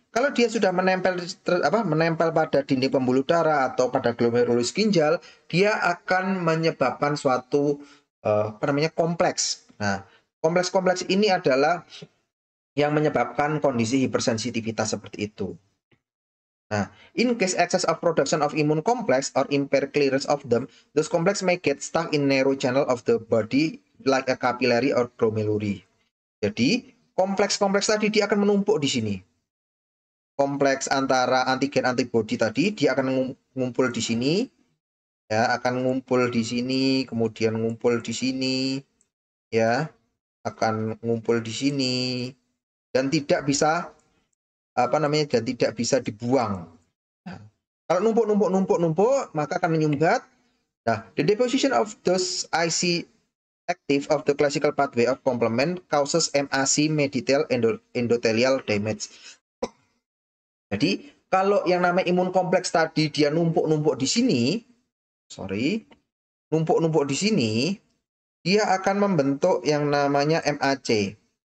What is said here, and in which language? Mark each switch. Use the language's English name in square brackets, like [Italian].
[Indonesian] Kalau dia sudah menempel pada dinding pembuluh darah atau pada glomerulus ginjal, dia akan menyebabkan suatu kompleks. Nah, kompleks-kompleks ini adalah yang menyebabkan kondisi hipersensitivitas seperti itu. [English] Nah, in case excess of production of immune complex or impaired clearance of them, those complex may get stuck in narrow channel of the body like a capillary or glomeruli. [Indonesian] Jadi, kompleks-kompleks tadi dia akan menumpuk di sini. Kompleks antara antigen antibody tadi dia akan ngumpul di sini, ya, akan ngumpul di sini, kemudian ngumpul di sini, ya, akan ngumpul di sini dan tidak bisa dan tidak bisa dibuang. Nah, kalau numpuk, maka akan menyumbat. [English] Nah, the deposition of those IC active of the classical pathway of complement causes MAC medial endothelial damage. [Indonesian] Jadi, kalau yang namanya imun kompleks tadi dia numpuk-numpuk di sini, numpuk-numpuk di sini, dia akan membentuk yang namanya MAC.